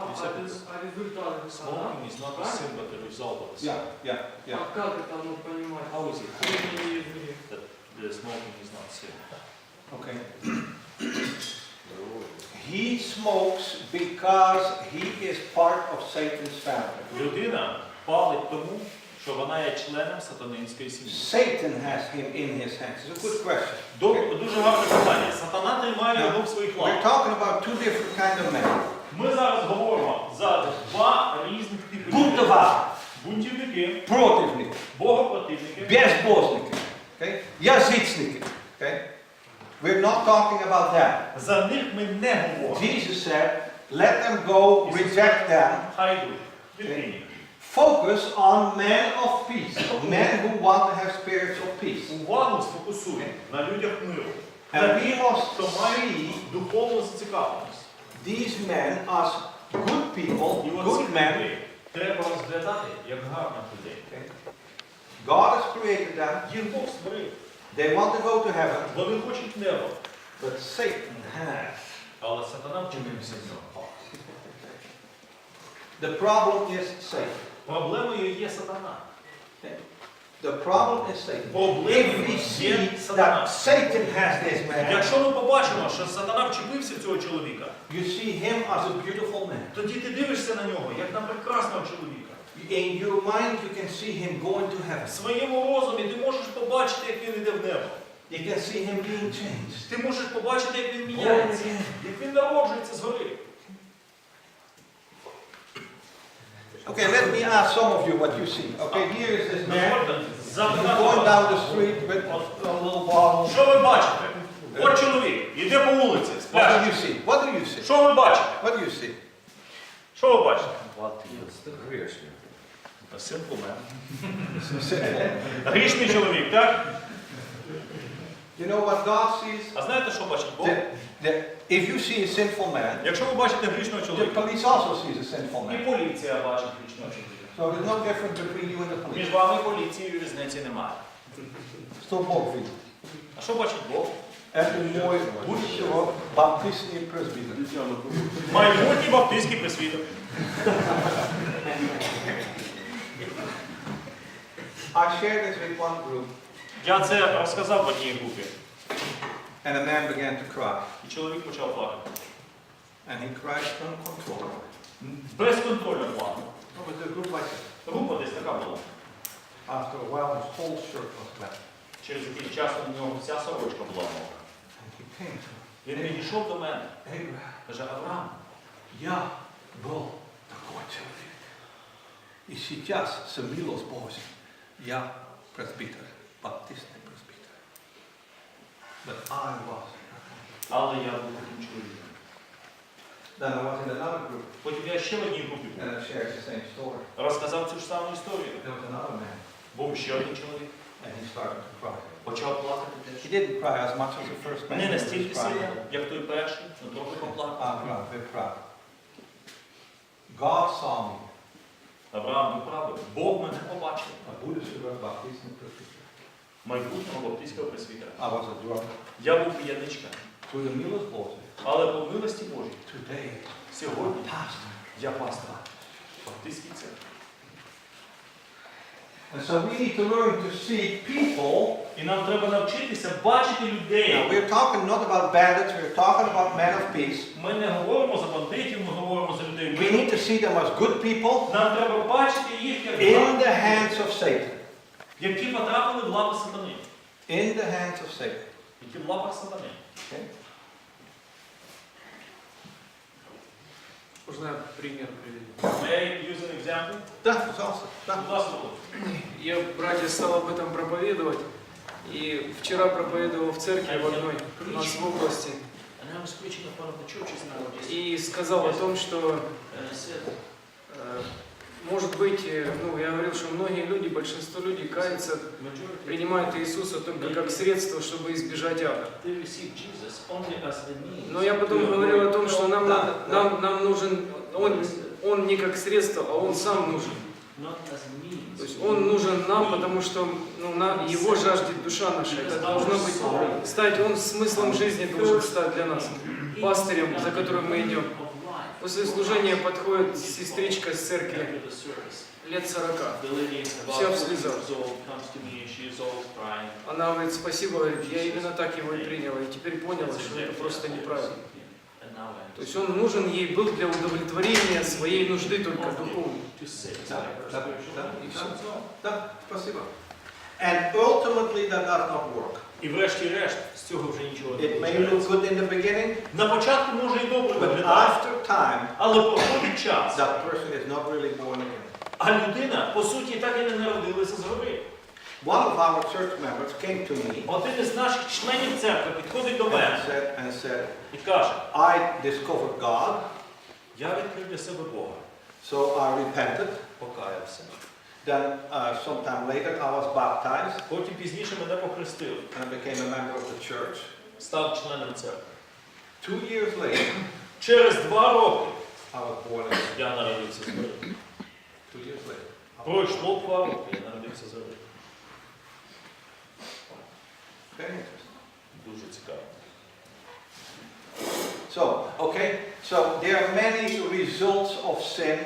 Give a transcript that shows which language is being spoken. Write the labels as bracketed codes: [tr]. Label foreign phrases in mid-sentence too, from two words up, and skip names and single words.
[ru] А результаты [en] Smoking is not a sin, but the result of a sin. Yeah. [ru] А как это понимать? [en] How is it? [ru] Курение не есть грех. [en] That the smoking is not sin. Okay. He smokes because he is part of Satan's family. [uk] Людина палить тому, що вона є членом сатанинської сім'ї. [en] Satan has him in his hands. It's a good question. [uk] Дуже гарне питання. Сатана тримає його в своїх [en] We're [uk] лапах. [en] talking about two different kinds of men. [uk] Ми зараз говоримо за два різних типи людей. Бунтова, Бунтівники, противники, богопротивники, безбожники, okay? Язичники. [en] Okay? We're not talking about that. [uk] за них ми не говоримо. [en] Jesus said, let them go, reject them. [uk] Хай йдуть. Відмінні. [en] Focus on men of peace, men who want to have spirits of peace. [uk] Увагу сфокусуй на людях миру. [en] And we must [uk] Хто має [en] see [uk] духовну зацікавленість. [en] these men as good people, [uk] І [en] good [uk] оцих [en] men. [uk] людей треба розглядати як гарних людей. [en] God has created them. [uk] Їх Бог створив. [en] They want to go to heaven, [uk] Вони хочуть небо. [en] but Satan has. [uk] Але сатана вчинився з нього. [en] The problem is Satan. [uk] Проблемою є сатана. [en] The problem is Satan. If [uk] Проблемою [en] we [uk] є [en] see [uk] сатана. [en] that Satan has this man, [uk] Якщо ми побачимо, що сатана вчепився в цього чоловіка, [en] you see him as a beautiful man. [uk] тоді ти дивишся на нього, як на прекрасного чоловіка. [en] In your mind, you can see him going to heaven. [uk] В своєму розумі ти можеш побачити, як він йде в небо. [en] You can see him being changed. [uk] Ти можеш побачити, як він міняється, як він народжується згори. [en] Okay, let me ask some of you what you see. Okay, here is this man going down the street with a little bottle. [uk] Що ви бачите? От чоловік, йде по вулиці, з [en] What do you [uk] пляшкою. [en] see? What do you see? [uk] Що ви бачите? [en] What do you see? [uk] Що ви бачите? [ru] Грешник. [en] A simple man. [uk] Грішний чоловік, так? [en] You know what God sees? [uk] А знаєте, що бачить Бог? [en] If you see a sinful man, [uk] Якщо ви бачите грішного [en] the [uk] чоловіка, [en] police also sees a sinful [uk] і [en] man. [uk] поліція бачить грішного чоловіка. [en] So there's no difference between you and the police. [uk] Між вами і поліцією різниці немає. Що Бог видить? А що бачить Бог? [ru] Это мой будущего баптистский пресвитер. [uk] Майбутній баптистський пресвітер. [en] I shared this with one group, [uk] Я це розказав в одній групі. [en] and a man began to cry. [uk] І чоловік почав плакати. [en] And he cried uncontrollably. [uk] Безконтрольно плакав. [en] It was a group like this. [uk] Група десь така була. [en] After a while, his whole shirt was wet. [uk] Через якийсь час у нього вся сорочка була мокра. [en] And he came to me. [uk] Він підійшов до мене. [en] Abraham, [uk] Каже, Авраам, [ru] я был такой человек. И сейчас, с милость Божьей, я пресвитер, баптистский пресвитер. [en] But I was. [uk] але я був таким чоловіком. [en] Then I was in another group, [uk] Потім я ще в одній групі [en] and I shared the same story. [uk] розказав цю ж саму історію. [en] There was another man, [uk] Був ще один чоловік, [en] and he started to cry. [uk] почав плакати [en] He [uk] теж. [en] didn't cry as much as the first man. [uk] Не [en] He was [uk] настільки [en] crying. [uk] сильно, як той перший, але трохи поплакав. [en] Abraham, we cried. God saw me. [uk] Авраам, ви праві, Бог мене побачив. [ru] A будущего баптистский пресвитер. [uk] Майбутнього баптистського пресвітера. [en] I was a drunk. [uk] Я був п'яничка, [en] Through the [ru] милость Божьей, [uk] але по милості Божій [en] today, [uk] сьогодні [en] pastor. [uk] я пастор баптистській церкві. [en] And so we need to learn to see people. [uk] І нам треба навчитися бачити [en] Now, [uk] людей. [en] we're talking not about bandits, we're talking about men of peace. [uk] Ми не говоримо за бандитів, ми говоримо за людей. [en] We need to see them as good people [uk] Нам треба бачити їх як [en] in the hands of Satan. [uk] які потрапили в лапи сатани. [en] In the hands of Satan. [uk] Які в лапах сатани. [en] Okay? [ru] Можно я пример приведу? [en] May I use an example? [ru] Да, пожалуйста. Да. [uk] Будь ласка, [ru] Я, братья, стал об этом проповедовать. И вчера проповедовал в церкви в одной у нас в области. [en] And I was preaching at one of the churches nowadays. [ru] И сказал о том, что [en] And I said, [ru] может быть, ну, я говорил, что многие люди, большинство людей каются, [en] majority [ru] принимают Иисуса только как средство, чтобы избежать ада. [en] they receive Jesus only as the means. [ru] Но я потом говорил о том, что нам нужен, Он не как средство, а Он сам нужен. То есть Он нужен нам, потому что Его жаждет душа наша. Это должно быть, стать Он смыслом жизни должен стать для нас, пастырем, за которым мы идем. После служения подходит сестричка с церкви, лет 40, вся в слезах. Она говорит, спасибо, говорит, я именно так его и приняла, и теперь поняла, что это просто неправильно. То есть он нужен ей был для удовлетворения своей нужды только духовной. Да, спасибо. [en] And ultimately that does not work. [uk] І врешті-решт, з цього вже нічого не [en] It may look good in the beginning, [uk] на початку може і добре [en] but [uk] виглядати, [en] after time, [uk] але проходить час, [en] that person is not really born again. [uk] а людина, по суті, так і не народилася згори. [en] One of our church members came to me [uk] Один із наших членів церкви підходить до мене [en] and said, [uk] і каже, [en] I discovered God, [uk] я відкрив для себе Бога, [en] so I repented. [uk] покаявся. [en] Then sometime later I was baptized [uk] Потім пізніше мене похрестили, [en] and I became a member of the church. [uk] став членом церкви. [en] 2 years later, [uk] Через 2 роки [en] I was born again. [uk] я народився згори. [en] 2 years later. [uk] Пройшло 2 роки, я народився згори. [en] Very interesting. [uk] Дуже цікаво. [en] So there are many results of sin,